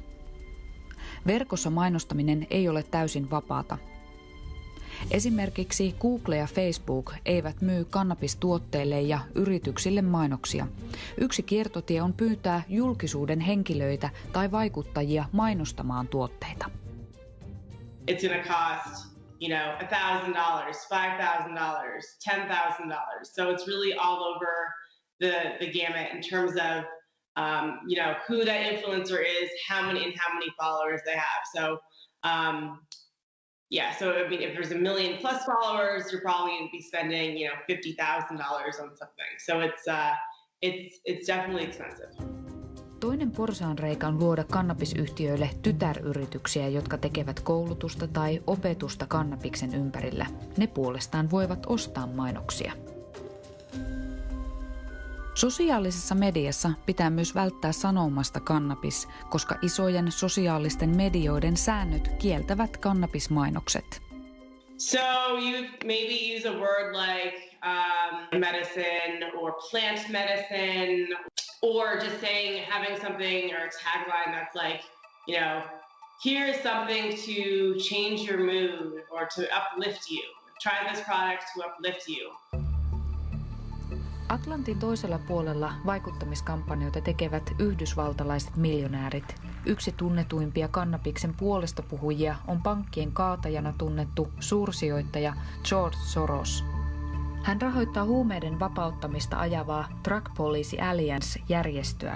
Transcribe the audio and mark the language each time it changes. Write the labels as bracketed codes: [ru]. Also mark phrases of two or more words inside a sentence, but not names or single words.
[fi] Verkossa mainostaminen ei ole täysin vapaata. Esimerkiksi Google ja Facebook eivät myy kannabistuotteille ja yrityksille mainoksia. Yksi kiertotie on pyytää julkisuuden henkilöitä tai vaikuttajia mainostamaan tuotteita. [en] It's going to cost, $1,000, $5,000, $10,000. So it's really all over the gamut in terms of who that influencer is, how many followers they have. So if there's 1 million plus followers, you're probably going to be spending $50,000 on something. So it's definitely expensive. [fi] Toinen porsaanreikä on luoda kannabisyhtiöille tytäryrityksiä, jotka tekevät koulutusta tai opetusta kannabiksen ympärillä. Ne puolestaan voivat ostaa mainoksia. Sosiaalisessa mediassa pitää myös välttää sanomasta kannabis, koska isojen sosiaalisten medioiden säännöt kieltävät kannabismainokset. [en] So you maybe use a word like medicine or plant medicine, or just having something or a tagline that's like, here is something to change your mood or to uplift you. Try this product to uplift you. [fi] Atlantin toisella puolella vaikuttamiskampanjoita tekevät yhdysvaltalaiset miljonäärit. Yksi tunnetuimpia kannabiksen puolestapuhujia on pankkien kaatajana tunnettu suursijoittaja George Soros. Hän rahoittaa huumeiden vapauttamista ajavaa Drug Policy Alliance-järjestöä.